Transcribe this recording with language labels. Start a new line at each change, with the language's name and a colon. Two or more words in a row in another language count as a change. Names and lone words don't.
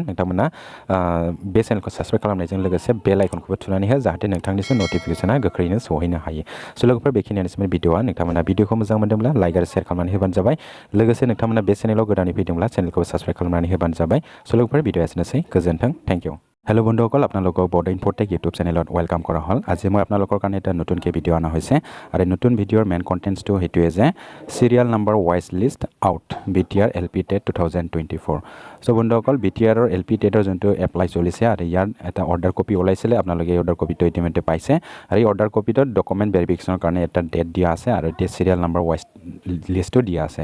Bodo: नोंथांमोना बे चेनेलखौ साबस्क्राइब खालामनायजों लोगोसे
English: bell icon
Bodo: थुनानै हो जाहाथे नोंथांनिसिम नटिफिकेशना गोख्रैनो सहैनो हायो। स' लोगोफोर बेखिनियानोसैमोन भिडिअआ। नोंथांमोना भिडिअखौ मोजां मोनदोंब्ला लाइक आरो शेयार खालामनानै होबानो जाबाय। लोगोसे नोंथांमोना बे चेनेलाव गोदानै फैदोंब्ला चेनेलखौ साबस्क्राइब खालामनानै होबानो जाबाय। स' लोगोफोर भिडिअ एसेनोसै, गोजोन्थों,
English: thank you.
Assamese: হেল্ল' বন্ধুসকল, আপোনালোকক বড' ইনফ'টেক ইউটিউব চেনেলত ৱেলকাম কৰা হ'ল। আজি মই আপোনালোকৰ কাৰণে এটা নতুনকৈ ভিডিঅ' অনা হৈছে আৰু নতুন ভিডিঅ'ৰ
English: main contents
Assamese: সেইটোৱে যে
English: serial number wise list out
Assamese: BTR LP TET 2024। চ' বন্ধুসকল BTRৰ LP TETৰ যোনটো এপ্লাই চলিছে আৰু ইয়াৰ এটা
English: order copy
Assamese: ওলাইছিলে, আপোনালোকে এই
English: order copy
Assamese: ইতিমধ্যে পাইছে আৰু এই
English: order copy document verification
Assamese: কাৰণে এটা ডেট দিয়া আছে আৰু এতিয়া
English: serial number wise list
Assamese: দিয়া আছে।